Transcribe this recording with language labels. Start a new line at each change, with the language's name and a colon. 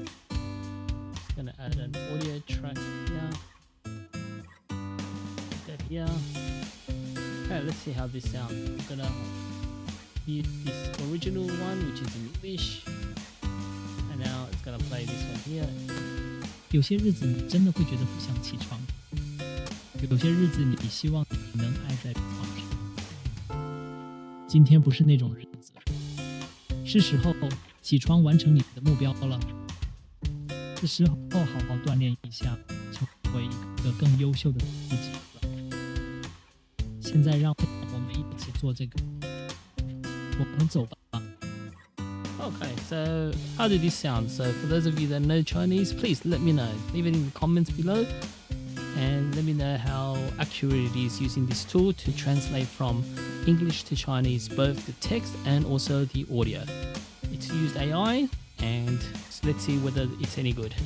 English: Just gonna add an audio track here. Put that here. Okay, let's see how this sounds. I'm gonna mute this original one, which is in English, and now it's gonna play this one here.
Chinese: 有些日子你真的会觉得不想起床，有些日子你希望你能挨在床上。今天不是那种日子，是时候起床完成你的目标了。这时候好好锻炼一下，成为一个更优秀的自己了。现在让我们一起做这个，我们走吧。
English: Okay, so how did this sound? So for those of you that know Chinese, please let me know. Leave it in the comments below and let me know how accurate it is using this tool to translate from English to Chinese, both the text and also the audio. It's used AI, and let's see whether it's any good.